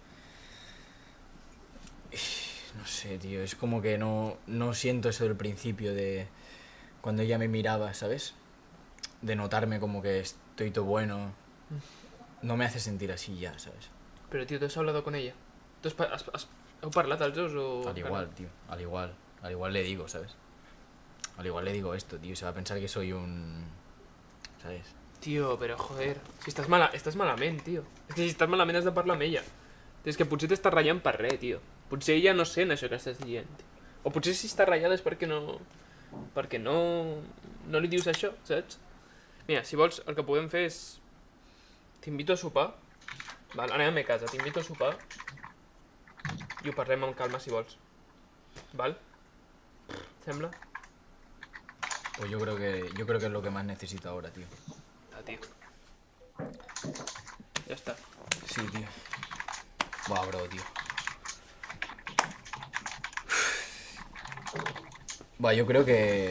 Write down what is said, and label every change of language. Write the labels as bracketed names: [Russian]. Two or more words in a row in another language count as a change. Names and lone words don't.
[Spanish] No sé, tío. Es como que no siento eso del principio de... Cuando ella me miraba, ¿sabes? De notarme como que estoy todo bueno. No me hace sentir así ya, ¿sabes? Pero, tío, ¿tú has hablado con ella? [Catalan] ¿Heu parlat els dos o...? [Spanish] Al igual, tío. Al igual le digo, ¿sabes? Al igual le digo esto, tío. Se va a pensar que soy un... ¿Sabes? Tío, [Catalan] però joder, si estàs malament, tio. És que si estàs malament has de parlar amb ella. És que potser t'estàs ratllant per res, tio. Potser ella no sent això que estàs dient, tio. O potser si està ratllada és perquè no li dius això, saps? Mira, si vols, el que podem fer és... T'invito a sopar. Val, anem a mi casa, t'invito a sopar. I ho parlem amb calma, si vols. Val? ¿Sembla? [Spanish] Pues yo creo que es lo que más necesito ahora, tío. Ah, tío. Ya está. Sí, tío. Buah, bro, tío. Buah, yo creo que...